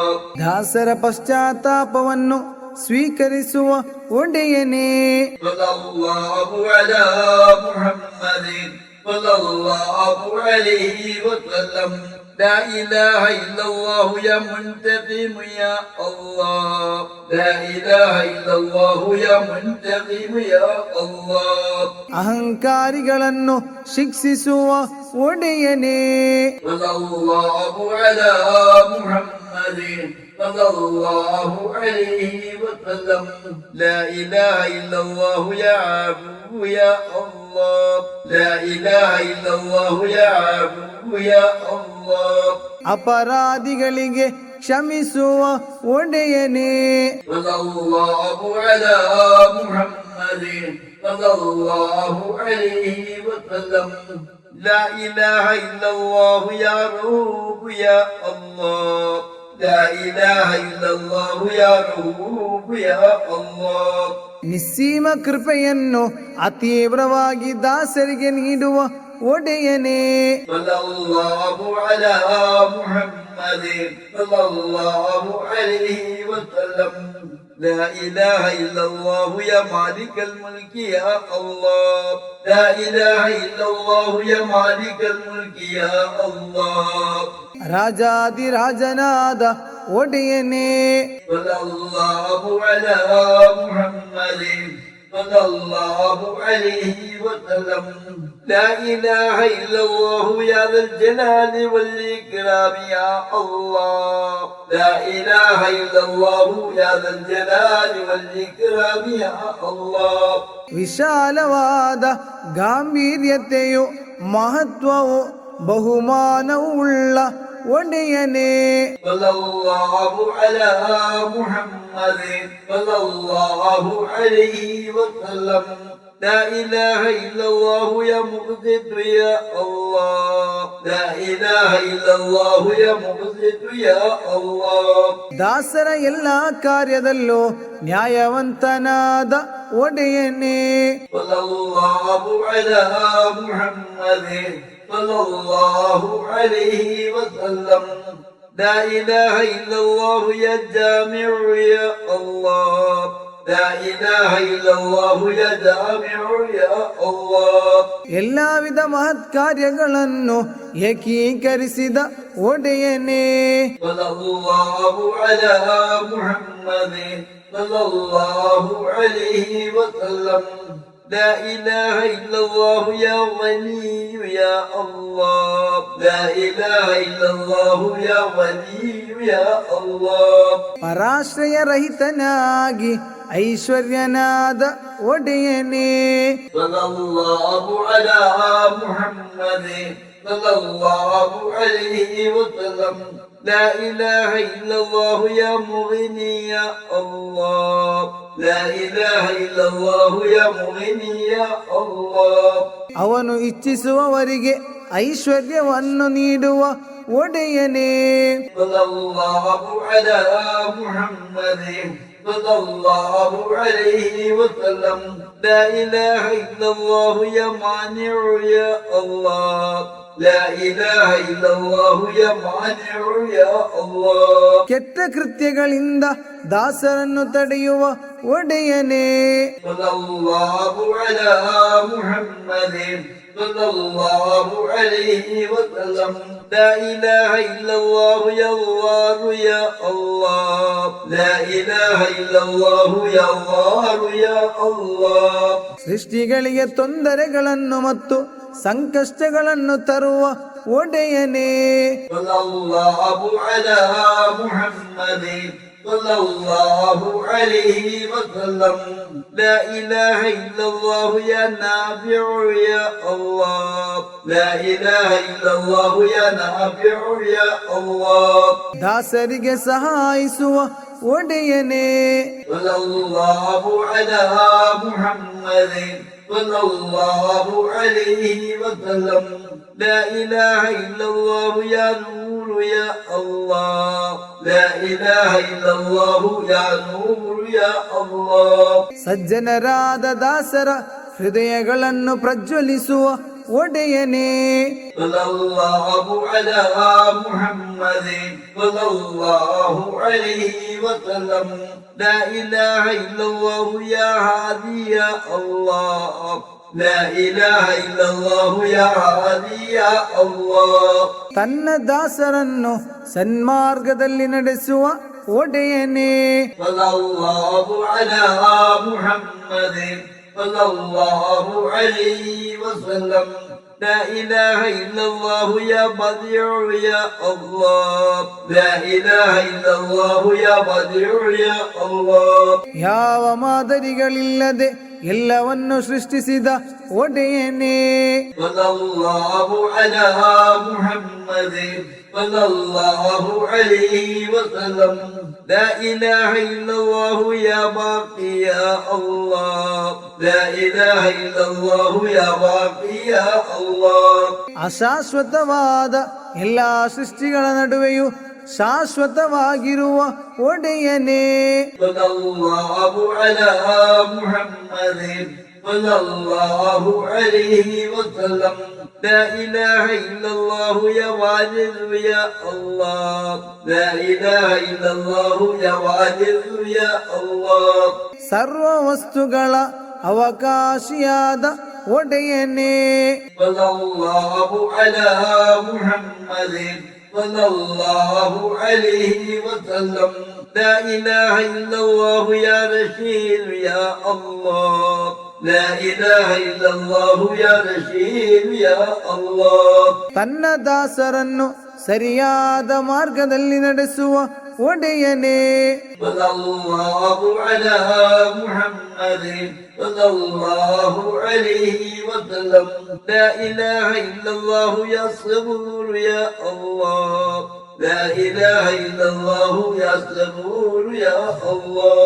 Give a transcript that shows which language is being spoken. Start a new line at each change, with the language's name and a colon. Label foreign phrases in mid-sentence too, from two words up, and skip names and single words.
Kannada: ದಾಸರ ಪಶ್ಚಾತ್ತಾಪವನ್ನು ಸ್ವೀಕರಿಸುವ ಒಡೆಯನೇ.
Arabic: صلى الله على محمد صلى الله عليه وسلم لا إله إلا الله يا منتقم يا الله لا إله إلا الله يا منتقم يا الله
Kannada: ಅಹಂಕಾರಿಗಳನ್ನು ಶಿಕ್ಷಿಸುವ ಒಡೆಯನೇ.
Arabic: صلى الله على محمد صلى الله عليه وسلم لا إله إلا الله يا عفو يا الله لا إله إلا الله يا عفو يا الله
Kannada: ಅಪರಾಧಿಗಳಿಗೆ ಕ್ಷಮಿಸುವ ಒಡೆಯನೇ.
Arabic: صلى الله على محمد صلى الله عليه وسلم لا إله إلا الله يا رب يا الله لا إله إلا الله يا رب يا الله
Kannada: ನಿಸ್ಸೀಮ ಕೃಪೆಯನ್ನು ಅತೀವ್ರವಾಗಿ ದಾಸರಿಗೆ ನೀಡುವ ಒಡೆಯನೇ.
Arabic: صلى الله على محمد صلى الله عليه وسلم لا إله إلا الله يا مالك الملك يا الله لا إله إلا الله يا مالك الملك يا الله
Kannada: ರಾಜಾದಿರಾಜನಾದ ಒಡೆಯನೇ.
Arabic: صلى الله على محمد صلى الله عليه وسلم لا إله إلا الله يا ذا الجلال والإكرام يا الله لا إله إلا الله يا ذا الجلال والإكرام يا الله
Kannada: ವಿಶಾಲವಾದ ಗಾಂಭೀರ್ಯತೆಯು ಮಹತ್ವವು ಬಹುಮಾನವುಳ್ಳ ಒಡೆಯನೇ
Arabic: صلى الله على محمد صلى الله عليه وسلم لا إله إلا الله يا مقسط يا الله لا إله إلا الله يا مقسط يا الله
Kannada: ದಾಸರ ಎಲ್ಲ ಕಾರ್ಯದಲ್ಲೂ ನ್ಯಾಯವಂತನಾದ ಒಡೆಯನೇ
Arabic: صلى الله على محمد صلى الله عليه وسلم لا إله إلا الله يا جامع يا الله لا إله إلا الله يا جامع يا الله
Kannada: ಎಲ್ಲ ವಿಧ ಮಹತ್ ಕಾರ್ಯಗಳನ್ನು ಏಕೀಕರಿಸಿದ ಒಡೆಯನೇ
Arabic: صلى الله على محمد صلى الله عليه وسلم لا إله إلا الله يا غني يا الله لا إله إلا الله يا غني يا الله
Kannada: ಪರಾಶ್ರಯರಹಿತನಾಗಿ ಐಶ್ವರ್ಯನಾದ ಒಡೆಯನೇ
Arabic: صلى الله على محمد صلى الله عليه وسلم لا إله إلا الله يا مغني يا الله لا إله إلا الله يا مغني يا الله
Kannada: ಅವನು ಇಚ್ಛಿಸುವವರಿಗೆ ಐಶ್ವರ್ಯವನ್ನು ನೀಡುವ ಒಡೆಯನೇ
Arabic: صلى الله على محمد صلى الله عليه وسلم لا إله إلا الله يا مانع يا الله لا إله إلا الله يا مانع يا الله
Kannada: ಕೆಟ್ಟ ಕೃತ್ಯಗಳಿಂದ ದಾಸರನ್ನು ತಡೆಯುವ ಒಡೆಯನೇ
Arabic: صلى الله على محمد صلى الله عليه وسلم لا إله إلا الله يا الله يا الله لا إله إلا الله يا الله يا الله
Kannada: ಸೃಷ್ಟಿಗಳಿಗೆ ತೊಂದರೆಗಳನ್ನು ಮತ್ತು ಸಂಕಷ್ಟಗಳನ್ನು ತರುವ ಒಡೆಯನೇ
Arabic: صلى الله على محمد صلى الله عليه وسلم لا إله إلا الله يا نافع يا الله لا إله إلا الله يا نافع يا الله
Kannada: ದಾಸರಿಗೆ ಸಹಾಯಿಸುವ ಒಡೆಯನೇ
Arabic: صلى الله على محمد صلى الله عليه وسلم لا إله إلا الله يا نور يا الله لا إله إلا الله يا نور يا الله
Kannada: ಸಜ್ಜನರಾದ ದಾಸರ ಹೃದಯಗಳನ್ನು ಪ್ರಜ್ವಲಿಸುವ ಒಡೆಯನೇ
Arabic: صلى الله على محمد صلى الله عليه وسلم لا إله إلا الله يا هادي يا الله لا إله إلا الله يا هادي يا الله
Kannada: ತನ್ನ ದಾಸರನ್ನು ಸನ್ಮಾರ್ಗದಲ್ಲಿ ನಡೆಸುವ ಒಡೆಯನೇ
Arabic: صلى الله على محمد صلى الله عليه وسلم لا إله إلا الله يا بديع يا الله لا إله إلا الله يا بديع يا الله
Kannada: ಯಾವ ಮಾದರಿಗಳಿಲ್ಲದೆ ಎಲ್ಲವನ್ನು ಸೃಷ್ಟಿಸಿದ ಒಡೆಯನೇ
Arabic: صلى الله على محمد صلى الله عليه وسلم لا إله إلا الله يا باقي يا الله لا إله إلا الله يا باقي يا الله
Kannada: ಅಶಾಶ್ವತವಾದ ಎಲ್ಲ ಸೃಷ್ಟಿಗಳ ನಡುವೆಯೂ ಶಾಶ್ವತವಾಗಿರುವ ಒಡೆಯನೇ
Arabic: صلى الله على محمد صلى الله عليه وسلم لا إله إلا الله يا واجد يا الله لا إله إلا الله يا واجد يا الله
Kannada: ಸರ್ವ ವಸ್ತುಗಳ ಅವಕಾಶಿಯಾದ ಒಡೆಯನೇ
Arabic: صلى الله على محمد صلى الله عليه وسلم لا إله إلا الله يا رشيد يا الله لا إله إلا الله يا رشيد يا الله
Kannada: ತನ್ನ ದಾಸರನ್ನು ಸರಿಯಾದ ಮಾರ್ಗದಲ್ಲಿ ನಡೆಸುವ ಒಡೆಯನೇ.
Arabic: صلى الله على محمد صلى الله عليه وسلم لا إله إلا الله يا صبور يا الله لا إله إلا الله يا صبور يا الله